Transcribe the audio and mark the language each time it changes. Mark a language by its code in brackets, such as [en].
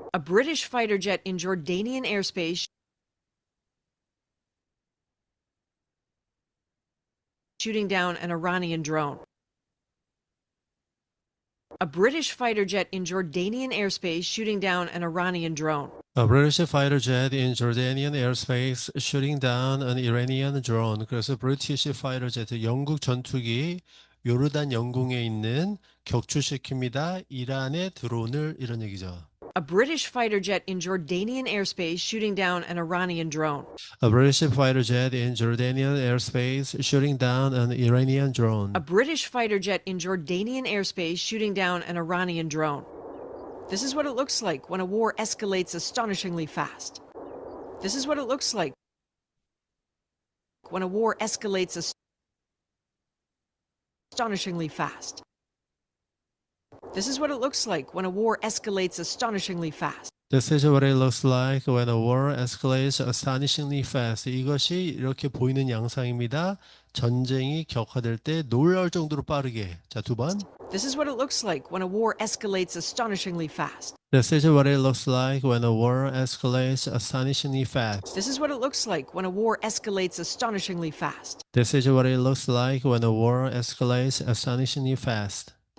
[en] A British fighter jet in Jordanian airspace shooting down an Iranian drone. A British fighter jet in Jordanian airspace shooting down an Iranian drone. A British fighter jet in Jordanian airspace shooting down an Iranian drone. [ko] 그래서 [en] British fighter jet, [ko] 영국 전투기 요르단 영공에 있는 격추시킵니다. 이란의 드론을 이런 얘기죠. [en] A British fighter jet in Jordanian airspace shooting down an Iranian drone. A British fighter jet in Jordanian airspace shooting down an Iranian drone. A British fighter jet in Jordanian airspace shooting down an Iranian drone. This is what it looks like when a war escalates astonishingly fast. This is what it looks like when a war escalates astonishingly fast. This is what it looks like when a war escalates astonishingly fast. This is what it looks like when a war escalates astonishingly fast. [ko] 이것이 이렇게 보이는 양상입니다. 전쟁이 격화될 때 놀라울 정도로 빠르게. 자, 두 번. [en] This is what it looks like when a war escalates astonishingly fast. This is what it looks like when a war escalates astonishingly fast. This is what it looks like when a war escalates astonishingly fast. This is what it looks like when a war escalates astonishingly fast.